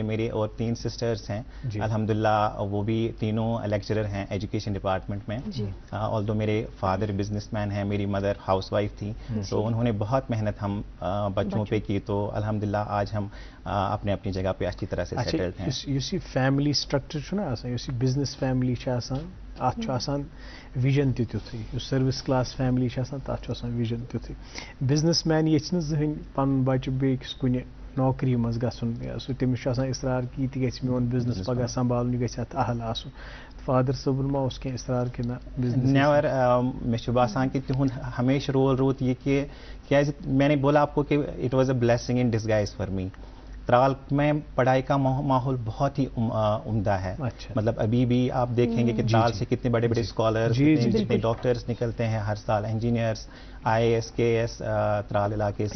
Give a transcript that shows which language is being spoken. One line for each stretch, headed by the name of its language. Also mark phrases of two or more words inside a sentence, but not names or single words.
Urdu: میرے اور 3 سسٹرز ہیں الحمدللہ، وہ بھی تینوں لیکچرر ہیں
English: education department
Urdu: میں. آلدو میرے فادر
English: business man
Urdu: ہیں، میری مدر ہاؤس وائف تھی، تو انہوں نے بہت محنت ہم بچوں پہ کی. تو الحمدللہ آج ہم اپنے اپنی جگہ پہ اچھی طرح سے سیٹلڈ ہیں.
Kashmiri: یُس یہِ
English: family structure
Kashmiri: چھُ نہ آسان، یُس یہِ
English: business family
Kashmiri: چھِ آسان، ات چھُ آسان وِجن تہِ تیُتھُے یُس
English: service class family
Kashmiri: چھِ آسان تَتھ چھُ آسان وِجن تیُتھُے
English: business man
Kashmiri: ییٚژھِ نہٕ زٕہٕنۍ پَنُن بَچہِ بیٚکِس کُنہِ نوکری منٛز گژھُن سُہ تٔمِس چھُ آسان اِصرار کہِ یہِ تہِ گژھِ میون بِزنس پگاہ سنبھالُن یہِ گژھِ اَتھ اہل آسُن فادر صٲبُن ما اوس کینٛہہ اِصرار کہِ نہ بِزنس نیور مےٚ چھُ باسان کہ تِہُنٛد ہمیشہِ رول روٗد یہِ کہ کیازِ
Urdu: میں نے بولا آپ کو کہ
English: it was a blessing in disguise for me
Urdu: ترال میں پڑھائی کا ماحول بہت ہی عمدہ ہے. مطلب ابھی بھی آپ دیکھیں گے کہ ترال سے کتنے بڑے بڑے اسکالرس جتنے ڈاکٹرس نکلتے ہیں ہر سال, انجینئرس, IAS KS ترال علاقے سے,